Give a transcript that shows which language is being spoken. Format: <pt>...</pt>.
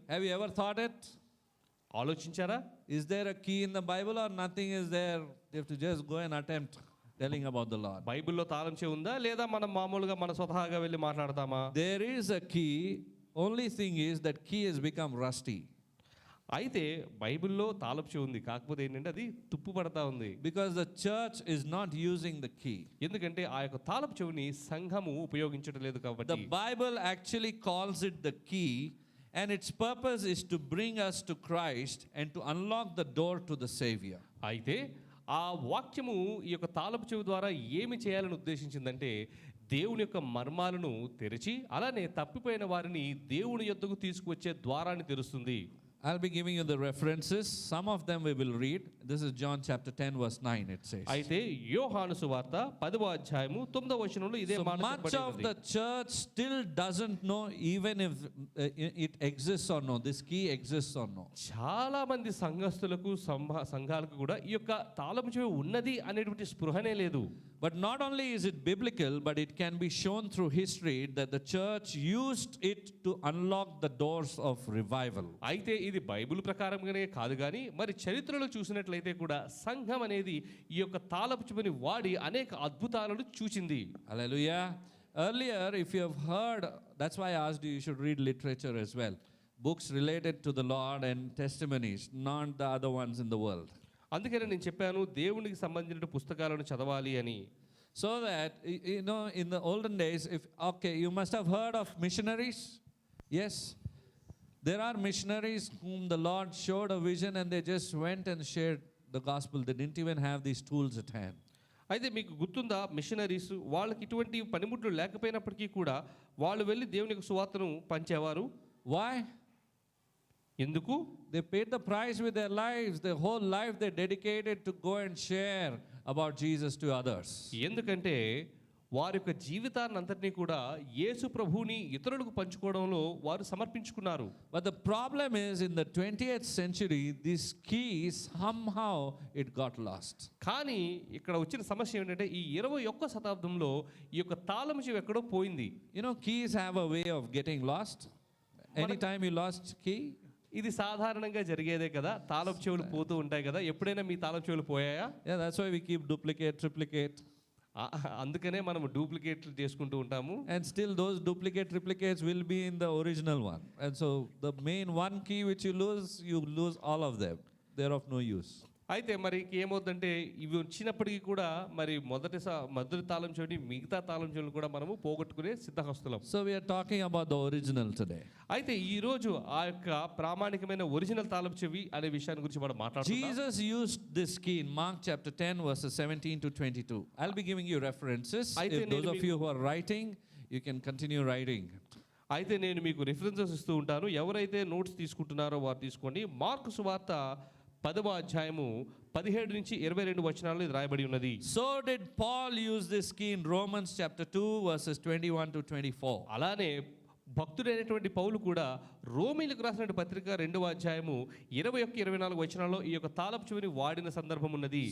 <en>Have you ever thought it?</en> <te>ఆలోచించారా?</te> <en>Is there a key in the Bible or nothing is there? You have to just go and attempt telling about the Lord.</en> <te>బైబిల్లో తాళం చెవి ఉందా, లేదా మనం మామూలుగా మన స్వతహాగా వెళ్ళి మాట్లాడతామా?</te> <en>There is a key. Only thing is that key has become rusty.</en> <te>అయితే బైబిల్లో తాళపు చెవి ఉంది, కాకపోతే ఏంటంటే అది తుప్పు పడతా ఉంది.</te> <en>Because the church is not using the key.</en> <te>ఎందుకంటే ఆ యొక్క తాళపు చెవిని సంఘము ఉపయోగించడం లేదు కాబట్టి.</te> <en>The Bible actually calls it the key. And its purpose is to bring us to Christ and to unlock the door to the Savior.</en> <te>అయితే ఆ వాక్యము ఈ యొక్క తాళపు చెవి ద్వారా ఏమి చేయాలని ఉద్దేశించిందంటే దేవుని యొక్క మర్మాలను తెరిచి అలానే తప్పిపోయిన వారిని దేవుని యొద్దకు తీసుకువచ్చే ద్వారాన్ని తెరుస్తుంది.</te> <en>I'll be giving you the references. Some of them we will read. This is John chapter 10 verse 9 it says.</en> <te>అయితే యోహాను సువార్త 10వ అధ్యాయము 9వ వచనంలో ఇదే మాట చెప్పబడింది.</te> <en>So much of the church still doesn't know even if it exists or no. This key exists or no.</en> <te>చాలా మంది సంఘస్థులకు సంఘాలకు కూడా ఈ యొక్క తాళపు చెవి ఉన్నది అనేటువంటి స్పృహనే లేదు.</te> <en>But not only is it biblical, but it can be shown through history that the church used it to unlock the doors of revival.</en> <te>అయితే ఇది బైబిల్ ప్రకారంగానే కాదు కానీ మరి చరిత్రలో చూసినట్లయితే కూడా సంఘం అనేది ఈ యొక్క తాళపు చెవిని వాడి అనేక అద్భుతాలను చూచింది.</te> <en>Hallelujah. Earlier, if you have heard, that's why I asked you should read literature as well. Books related to the Lord and testimonies, not the other ones in the world.</en> <te>అందుకనే నేను చెప్పాను దేవునికి సంబంధించిన పుస్తకాలను చదవాలి అని.</te> <en>So that, you know, in the olden days, you must have heard of missionaries. Yes. There are missionaries whom the Lord showed a vision and they just went and shared the gospel. They didn't even have these tools at hand.</en> <te>అయితే మీకు గుర్తుందా, machineries వాళ్ళకి ఇటువంటి పనిముట్లు లేకపోయినప్పటికీ కూడా వాళ్ళు వెళ్ళి దేవుని యొక్క సువార్తను పంచేవారు.</te> <en>Why?</en> <te>ఎందుకు?</te> <en>They paid the price with their lives. Their whole life they dedicated to go and share about Jesus to others.</en> <te>ఎందుకంటే వారి యొక్క జీవితాన్ని అంతటినీ కూడా యేసు ప్రభువుని ఇతరులకు పంచుకోవడంలో వారు సమర్పించుకున్నారు.</te> <en>But the problem is in the 20th century this key somehow it got lost.</en> <te>కానీ ఇక్కడ వచ్చిన సమస్య ఏంటంటే ఈ 21వ శతాబ్దంలో ఈ యొక్క తాళం చెవి ఎక్కడో పోయింది.</te> <en>You know, keys have a way of getting lost. Anytime you lost key,</en> <te>ఇది సాధారణంగా జరిగేదే కదా, తాళపు చెవులు పోతూ ఉంటాయి కదా. ఎప్పుడైనా మీ తాళపు చెవులు పోయాయా?</te> <en>Yeah, that's why we keep duplicate, triplicate.</en> <te>అందుకనే మనం డూప్లికేట్లు చేసుకుంటూ ఉంటాము.</te> <en>And still those duplicate triplicates will be in the original one. And so the main one key which you lose all of them. They're of no use.</en> <te>అయితే మరి ఏమవుతుందంటే ఇవి వచ్చినప్పటికీ కూడా మరి మొదటి తాళం చెవిని మిగతా తాళం చెవులు కూడా మనము పోగొట్టుకునే సిద్ధహస్తులం.</te> <en>So we are talking about the original today.</en> <te>అయితే ఈ రోజు ఆ యొక్క ప్రామాణికమైన ఒరిజినల్ తాళం చెవి అనే విషయాన్ని గురించి మనం మాట్లాడుతున్నాం.</te> <en>Jesus used this key in Mark chapter 10 verses 17 to 22. I'll be giving you references. If those of you who are writing, you can continue writing.</en> <te>అయితే నేను మీకు రిఫరెన్సెస్ ఇస్తూ ఉంటాను. ఎవరైతే నోట్స్ తీసుకుంటున్నారో వారు తీసుకోండి. మార్కు సువార్త 10వ అధ్యాయము 17 నుంచి 22 వచనాల్లో ఇది రాయబడి ఉన్నది.</te> <en>So did Paul use this key in Romans chapter 2 verses 21 to 24.</en> <te>అలానే భక్తుడైనటువంటి పౌలు కూడా రోమీలకు రాసిన పత్రిక 2వ అధ్యాయము 21-24 వచనాల్లో ఈ యొక్క తాళపు చెవిని వాడిన సందర్భం ఉన్నది.</te>